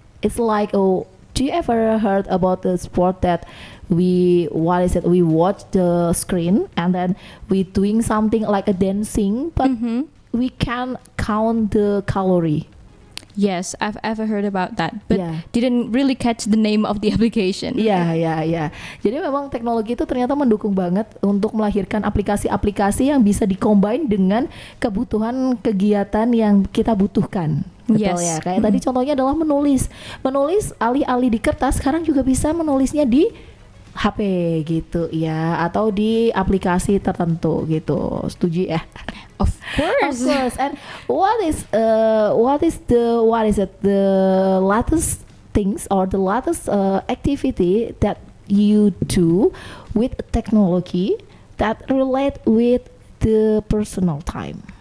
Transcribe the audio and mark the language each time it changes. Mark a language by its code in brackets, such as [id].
[en] It's like, do you ever heard about the sport that we watch the screen and then we doing something like a dancing, but we can count the calorie. Yes, I've ever heard about that, but Yeah. didn't really catch the name of the application. [id] Iya. Jadi memang teknologi itu ternyata mendukung banget untuk melahirkan aplikasi-aplikasi yang bisa dikombin dengan kebutuhan kegiatan yang kita butuhkan. Betul ya. Kayak tadi contohnya adalah menulis. Menulis alih-alih di kertas, sekarang juga bisa menulisnya di HP gitu ya, atau di aplikasi tertentu gitu. Setuju ya? [en] Of course. Of course. And what is the latest things or the latest activity that you do with technology that relate with the personal time?